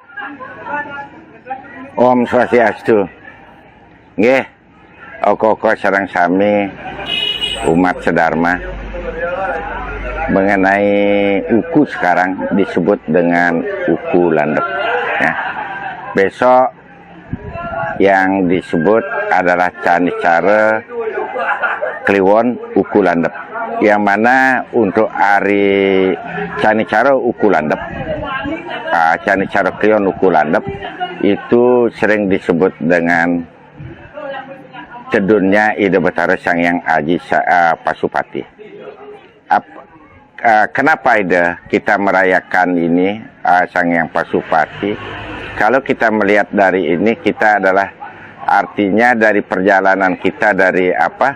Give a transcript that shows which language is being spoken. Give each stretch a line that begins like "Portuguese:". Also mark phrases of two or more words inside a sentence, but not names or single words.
Indonesian: Om Swastiastu. Nggih,
Balinese: oko-oko sareng sami
Indonesian: umat sedharma mengenai uku sekarang disebut dengan uku landep ya. Besok yang disebut adalah Canicara Kliwon uku landep, yang mana untuk hari Canicara uku landep, Canicara Kliwon uku landep itu sering disebut dengan cedunnya Ida Betara Sangyang Aji Pasupati. Kenapa Ida kita merayakan ini Sangyang Pasupati? Kalau kita melihat dari ini, kita adalah artinya dari perjalanan kita dari apa?